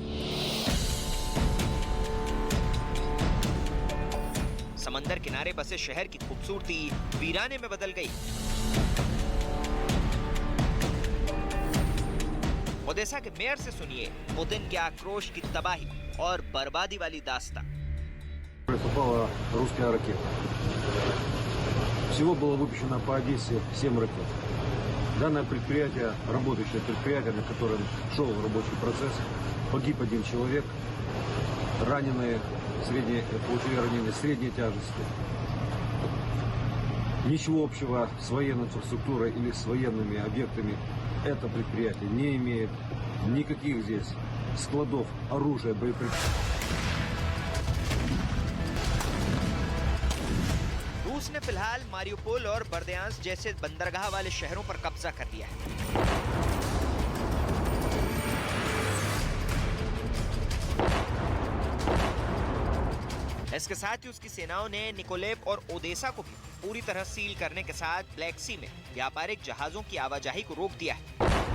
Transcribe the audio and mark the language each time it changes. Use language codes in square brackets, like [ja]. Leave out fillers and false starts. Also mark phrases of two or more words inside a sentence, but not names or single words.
[hi] समंदर किनारे बसे शहर की खूबसूरती वीराने में बदल गई। ओडेसा के मेयर से सुनिए पुतिन के आक्रोश की तबाही और बर्बादी वाली दास्तां। [ru] Попала русская ракета. Всего было выпущено по Одессе 7 ракет. Данное предприятие, работающее предприятие, на котором шел рабочий процесс, погиб 1 человек, раненые, получили ранения средней тяжести. Ничего общего с военной инфраструктурой или с военными объектами это предприятие не имеет. Никаких здесь складов оружия, боеприпасов. [hi] रूस ने फिलहाल मारियुपोल और बर्दियांस्क जैसे बंदरगाह वाले शहरों पर कब्जा कर लिया है। इसके साथ ही उसकी सेनाओं ने निकोलेव और ओडेसा को भी पूरी तरह सील करने के साथ ब्लैक सी में व्यापारिक जहाजों की आवाजाही को रोक दिया है।